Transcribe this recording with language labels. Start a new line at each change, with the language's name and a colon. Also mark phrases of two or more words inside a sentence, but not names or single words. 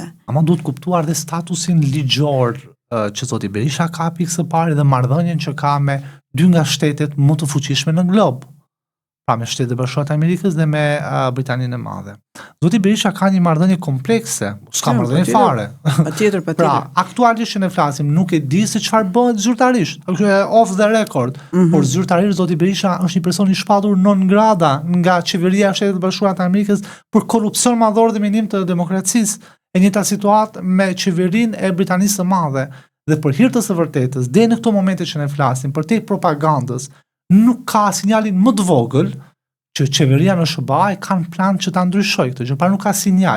Albanian: Ama duhet kuptuar dhe statusin ligjor që zoti Berisha ka pikë së pari dhe marrëdhënien që ka me dy nga shtetet më të fuqishme në glob. Pra me Shtetet e Bashkuara të Amerikës dhe me Britaninë e Madhe. Zoti Berisha ka një marrëdhënie komplekse, s'ka marrëdhënie fare. Patjetër. Pra, aktualisht që ne flasim, nuk e di se çfarë bëhet zyrtarisht.
English: Off the record.
Albanian: Por zyrtarisht zoti Berisha është një person i shpatur
Latin: non grata
Albanian: nga qeveria e Shtetit të Bashkuara të Amerikës për korrupsion madhor dhe minim të demokracisë. E njëjta situatë me qeverinë e Britanisë së Madhe. Dhe për hir të së vërtetës, deri në këto momente që ne flasim, për te propagandës, nuk ka sinjalin më të vogël që qeveria në SBA kanë plan që ta ndryshojë këtë gjë, pra nuk ka sinjal.